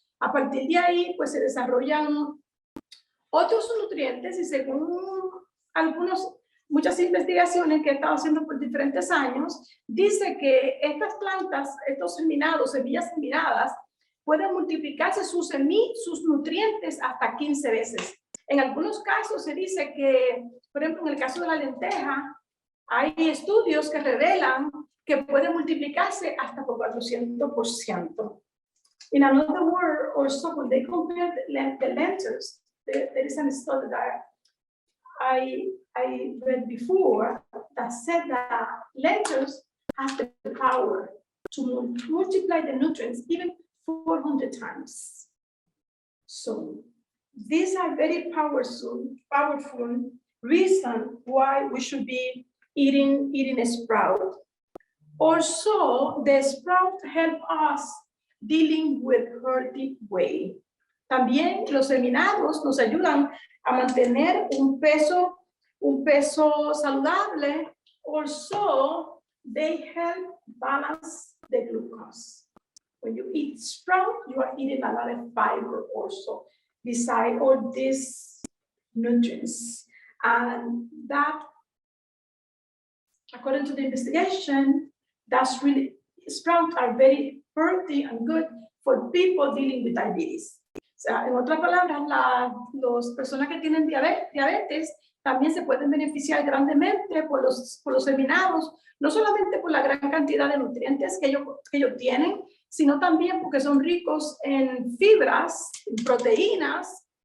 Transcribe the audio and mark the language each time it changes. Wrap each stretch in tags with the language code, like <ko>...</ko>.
<es>A partir de ahí, pues se desarrollan otros nutrientes y según muchas investigaciones que he estado haciendo por diferentes años, dice que estas plantas, estos germinados, semillas germinadas, pueden multiplicarse sus nutrientes hasta 15 veces. En algunos casos se dice que, por ejemplo, en el caso de la lenteja, hay estudios que revelan que puede multiplicarse hasta por 400%.</es> <en>In another word, or so, when they compare the lentils, there is a study that I read before that said that lentils have the power to multiply the nutrients even 400 times. So these are very powerful reason why we should be eating a sprout. Also, the sprout help us dealing with healthy weight.</en> <es>También los germinados nos ayudan a mantener un peso saludable.</es> <en>Also, they help balance the glucose. When you eat sprout, you are eating a lot of fiber also, beside all these nutrients. And that, according to the investigation, that's really, sprouts are very healthy and good for people dealing with diabetes.</en> <es>O sea, en otras palabras, las personas que tienen diabetes también se pueden beneficiar grandemente por los germinados, no solamente por la gran cantidad de nutrientes que ellos tienen, sino también porque son ricos en fibras, en proteínas,</es>